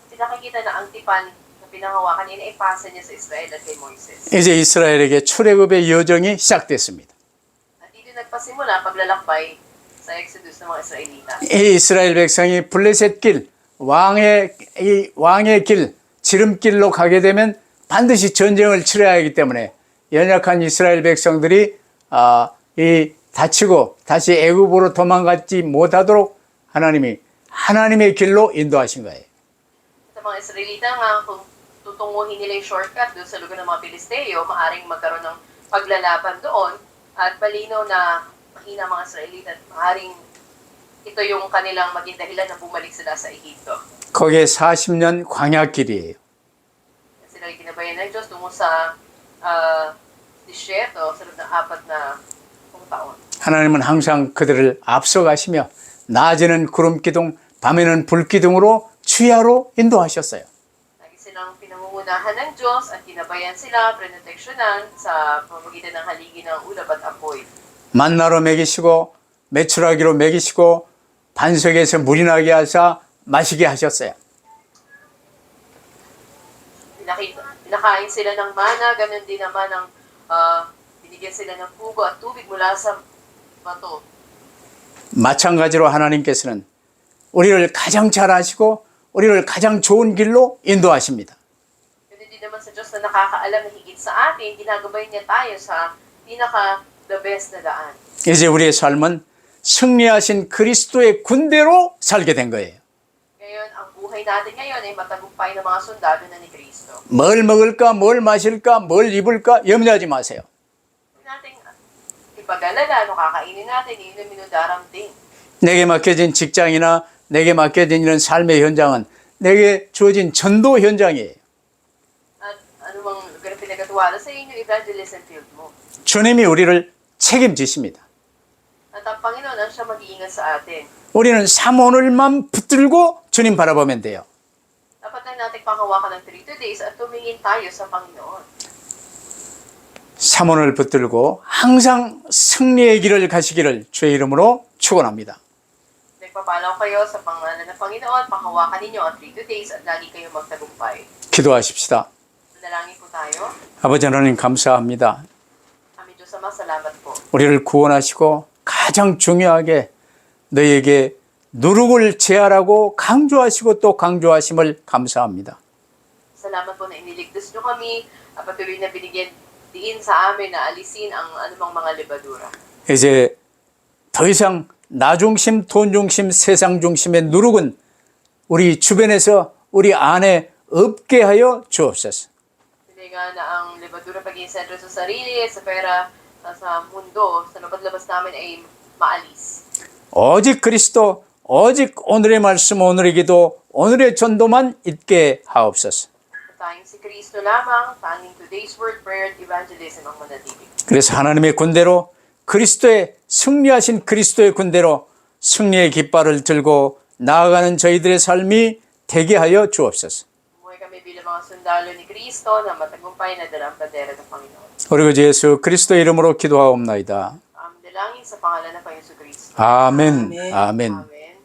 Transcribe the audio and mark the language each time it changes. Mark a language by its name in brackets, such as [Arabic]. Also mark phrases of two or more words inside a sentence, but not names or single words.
[Filipino] Pinakikita na ang tipan na pinangawakan niya, ipasa niya sa Israel at kay Moises. [Korean] 이제 이스라엘에게 출애굽의 여정이 시작됐습니다. [Filipino] At dito nagpasimula ang paglalakbay sa Exodus ng mga Israelita. [Korean] 이 이스라엘 백성이 블레셋 길, 왕의 길, 지름길로 가게 되면 반드시 전쟁을 치러야 하기 때문에 연약한 이스라엘 백성들이 다치고 다시 애굽으로 도망가지 못하도록 하나님이 하나님의 길로 인도하신 거예요. [Filipino] Sa mga Israelita nga, kung tutunguhin nila yung shortcut doon sa lugar ng mga Pilisteo, maaring magkaroon ng paglalaban doon at malinaw na mahina mga Israelita at maaring ito yung kanilang maging dahilan na bumalik sila sa Ehipto. [Korean] 거기에 40년 광야길이에요. [Filipino] Sila ginabayan ng Diyos tungo sa disyerto sa loob ng 4 na taon. [Korean] 하나님은 항상 그들을 앞서가시며 낮에는 구름기둥, 밤에는 불기둥으로 주야로 인도하셨어요. [Filipino] Lagi silang pinangungunahan ng Diyos at ginabayan sila, prenoteksyonan sa pamamagitan ng haligi ng ulap at apoy. [Korean] 만나로 먹이시고 메추라기로 먹이시고 반석에서 물이 나게 하사 마시게 하셨어요. [Filipino] Pinakain sila ng mana, ganun din naman ang binigyan sila ng pugo at tubig mula sa bato. [Korean] 마찬가지로 하나님께서는 우리를 가장 잘 아시고 우리를 가장 좋은 길로 인도하십니다. [Filipino] Ganun din naman sa Diyos na nakakaalam na higit sa atin, ginagabay niya tayo sa [English] the best [Filipino] na daan. [Korean] 이제 우리의 삶은 승리하신 그리스도의 군대로 살게 된 거예요. [Filipino] Ngayon, ang buhay natin ngayon ay matagumpay ng mga sundalo na ni Kristo. [Korean] 뭘 먹을까, 뭘 마실까, 뭘 입을까 염려하지 마세요. [Filipino] Huwag nating ipag-alala, ano kakainin natin, inumin o daramding. [Korean] 내게 맡겨진 직장이나 내게 맡겨진 이런 삶의 현장은 내게 주어진 전도 현장이에요. [Filipino] At anumang lugar na pinagkatiwala sa inyo, [English] evangelism field [Filipino] mo. [Korean] 주님이 우리를 책임지십니다. [Filipino] At ang Panginoon ang siya mag-iingat sa atin. [Korean] 우리는 사모늘만 붙들고 주님 바라보면 돼요. [Filipino] Dapat lang natin panghawakan ng [English] 3 days [Filipino] at tumingin tayo sa Panginoon. [Korean] 사모를 붙들고 항상 승리의 길을 가시기를 주의 이름으로 축원합니다. [Filipino] Nagpapalaw kayo sa pangalan ng Panginoon, panghawakan ninyo ang [English] 3 days [Filipino] at lagi kayo magtagumpay. [Korean] 기도하십시다. [Filipino] Manalangin po tayo. [Korean] 아버지 하나님 감사합니다. [Filipino] Aming Diyos Ama, salamat po. [Korean] 우리를 구원하시고 가장 중요하게 너희에게 누룩을 제하라고 강조하시고 또 강조하심을 감사합니다. [Filipino] Salamat po na iniligtas nyo kami at patuloy na binigyan diin sa amin na alisin ang anumang mga libadura. [Korean] 이제 더 이상 나 중심, 돈 중심, 세상 중심의 누룩은 우리 주변에서 우리 안에 없게 하여 주옵소서. [Filipino] Hindi nga na ang libadura pagiging sentro sa sarili, sa pera, sa mundo, sa labas namin ay maalis. [Korean] 오직 그리스도, 오직 오늘의 말씀, 오늘의 기도, 오늘의 전도만 있게 하옵소서. [Filipino] Tanging si Kristo lamang, tanging [English] today's word, prayer, [Filipino] at evangelism ang manatili. [Korean] 그래서 하나님의 군대로 그리스도의 승리하신 그리스도의 군대로 승리의 깃발을 들고 나아가는 저희들의 삶이 되게 하여 주옵소서. [Filipino] Buhay kami bilang mga sundalo ni Kristo na matagumpay na dalang bandera ng Panginoon. [Korean] 우리 주 예수 그리스도의 이름으로 기도하옵나이다. [Filipino] Dalangin sa pangalan ng Panginoon Kristo. [Korean] 아멘. 아멘. [Filipino] Amen.